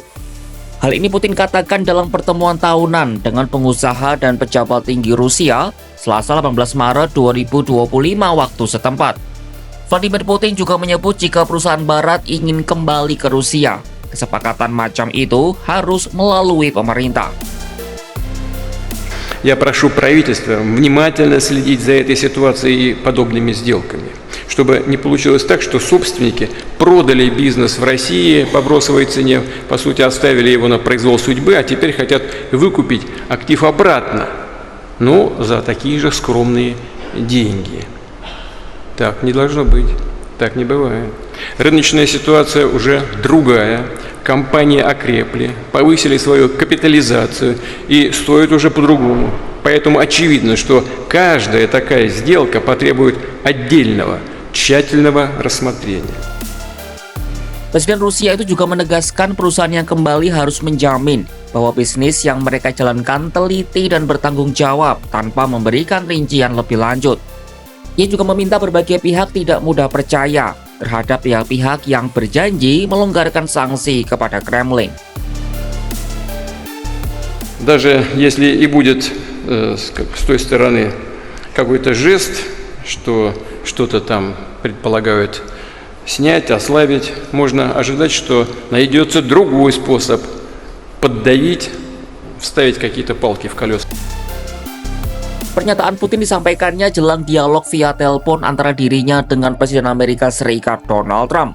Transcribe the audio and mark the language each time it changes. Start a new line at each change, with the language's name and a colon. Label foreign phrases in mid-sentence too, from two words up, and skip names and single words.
Indonesian: Hal ini Putin katakan dalam pertemuan tahunan dengan pengusaha dan pejabat tinggi Rusia Selasa 18 Maret 2025 waktu setempat. Vladimir Putin juga menyebut jika perusahaan barat ingin kembali ke Rusia, kesepakatan macam itu harus melalui pemerintah.
Russian: Я прошу правительство внимательно следить за этой ситуацией и подобными сделками, чтобы не получилось так, что собственники продали бизнес в России по бросовой цене, по сути оставили его на произвол судьбы, а теперь хотят выкупить актив обратно, но за такие же скромные деньги. Так не должно быть, так не бывает. Рыночная ситуация уже другая. Компании окрепли, повысили свою капитализацию и стоят уже по-другому. Поэтому очевидно, что каждая такая сделка потребует отдельного, тщательного рассмотрения.
Indonesian: Presiden Rusia itu juga menegaskan perusahaan yang kembali harus menjamin bahwa bisnis yang mereka jalankan teliti dan bertanggung jawab tanpa memberikan rincian lebih lanjut. Ia juga meminta berbagai pihak tidak mudah percaya terhadap pihak-pihak yang berjanji melonggarkan sanksi kepada Kremlin.
Russian: Даже если и будет с той стороны какой-то жест, что что-то там предполагают снять, ослабить, можно ожидать, что найдется другой способ поддавить, вставить какие-то палки в колеса.
Indonesian: Pernyataan Putin disampaikannya jelang dialog via telepon antara dirinya dengan Presiden Amerika Serikat Donald Trump.